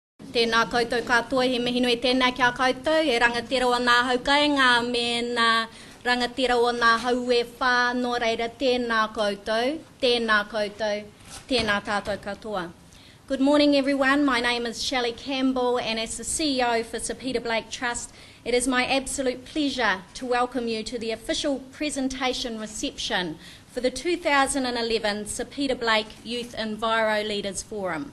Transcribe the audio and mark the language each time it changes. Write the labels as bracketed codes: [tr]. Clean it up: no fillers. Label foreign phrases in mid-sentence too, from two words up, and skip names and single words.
[mi] Tēnā koutou katoa, he mihi nui tēnā kia koutou, e rangatira o nā haukainga me nā rangatira o nā haue whā, nō reira tēnā koutou, tēnā koutou, tēnā tātou katoa. [en] Good morning everyone, my name is Shelley Cambell and as the CEO for Sir Peter Blake Trust, it is my absolute pleasure to welcome you to the official presentation reception for the 2011 Sir Peter Blake Youth EnviroLeaders Forum.